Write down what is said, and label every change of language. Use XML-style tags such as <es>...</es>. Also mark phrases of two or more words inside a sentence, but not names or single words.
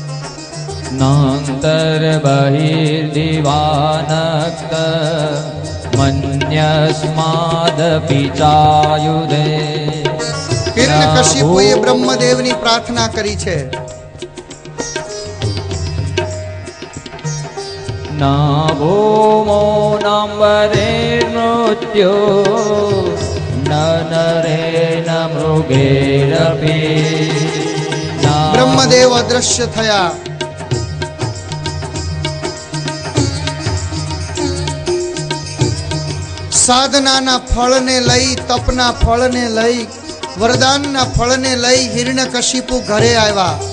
<sa>નાંતર બહિર્દિવાનક્ત મન્યસ્માદપિ ચાયુધે.</sa> <gu>હિરણ્યકશિપુએ બ્રહ્મદેવની પ્રાર્થના કરી છે.</gu> <sa>न भूमो नम्बरे मृत्यो न नरे न मृगेरपि</sa> <gu>બ્રહ્મદેવ અદ્રશ્ય થયા. સાધનાના ફળને લઈ, તપના ફળને લઈ, વરદાનના ફળને લઈ હિરણ્યકશિપુ ઘરે આવ્યા.</gu>